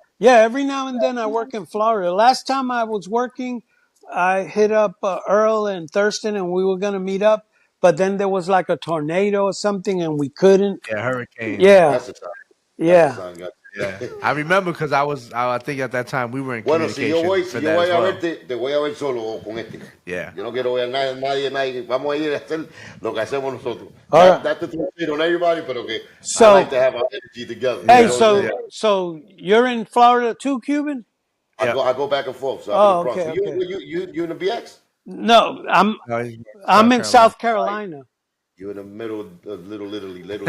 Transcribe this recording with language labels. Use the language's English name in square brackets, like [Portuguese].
[English] Yeah, every now and then I work in Florida. Last time I was working, I hit up Earl and Thurston, and we were going to meet up. But then there was like a tornado or something, and we couldn't. Yeah, hurricane. Yeah. That's the time. Yeah. Yeah, I remember because I think at that time we were in communication. [Spanish] Si yo voy a verte, te voy a ver solo con este. [English] Yeah. [Spanish] Yo no quiero ver a nadie. Vamos a ir a hacer lo que hacemos nosotros. [English] That's the thing on everybody, [Spanish] pero que [English] I like to have our energy together. Hey, so you're in Florida too, Cuban? I go back and forth. So I'm in the Bronx. Okay. You in the BX? No, I'm in South Carolina. You're in the middle of little Italy.